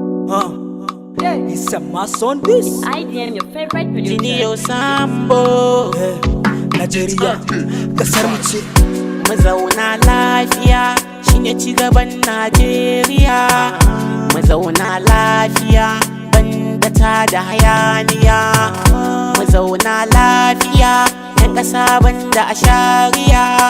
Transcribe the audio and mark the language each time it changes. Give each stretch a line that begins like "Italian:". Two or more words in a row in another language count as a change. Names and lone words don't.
English: Uh, it's a mass on this. I am your favorite producer.
Hausa: Junior Sambo. Eh, Nigeria, kasar mu ce. Mu zauna lafiya, shine ci gaban Najeriya. Mu zauna lafiya, banda ta da hayaniya. Mu zauna lafiya, 'yan ƙasa banda a shari'a.